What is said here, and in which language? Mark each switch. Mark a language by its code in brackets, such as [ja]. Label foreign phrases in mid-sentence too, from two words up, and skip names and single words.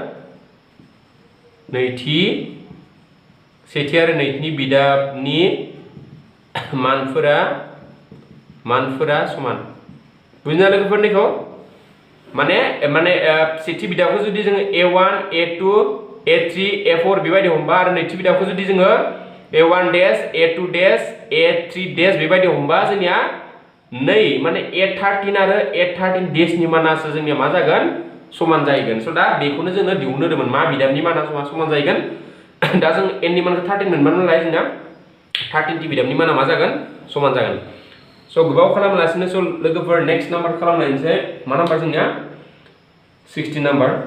[brx] नैथि बिदाबनि मानफोरा समान बुजिना लोगोफोरनिखौ माने सेथि बिदाबखौ जुदि जोङो a1 a2 a3 a4 बेबायदि हमबा आरो नैथि बिदाबखौ जुदि जोङो a1 dash a2 dash a3 dash बेबायदि हमबा जोंनिया नै माने a13 आरो a13 dash नि मानासो जोंनिया मा जागोन समान जाहैगोन स दा बेखौनो जोङो दिहुननो होदोंमोन मा बिदाबनि माना समान जाहैगोन दा जों n नि मानखौ 13 मोनबानो नालाय जोंना 13 थि बिदाबनि माना मा जागोन समान जागोन स गोबाव खालामालासिनो स लोगोफोर [en] next number [brx] खालामनायनिसै मा नाम्बार जोंनिया 16 नाम्बार